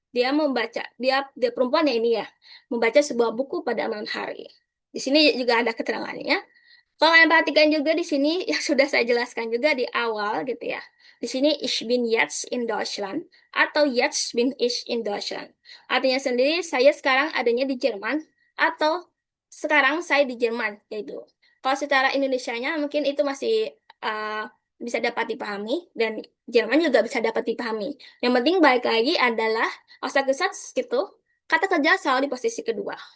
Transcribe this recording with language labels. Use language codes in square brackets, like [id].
[id] Dia membaca, dia perempuan ya ini ya, membaca sebuah buku pada malam hari. Di sini juga ada keterangannya. Kalau kalian perhatikan juga di sini yang sudah saya jelaskan juga di awal gitu ya. Di sini [de] ich bin jetzt in Deutschland atau jetzt bin ich in Deutschland. [id] Artinya sendiri saya sekarang adanya di Jerman atau sekarang saya di Jerman yaitu. Kalau secara Indonesianya mungkin itu masih bisa dapat dipahami dan Jerman juga bisa dapat dipahami. Yang penting baik lagi adalah Aussagesetz gitu. Kata kerja selalu di posisi kedua.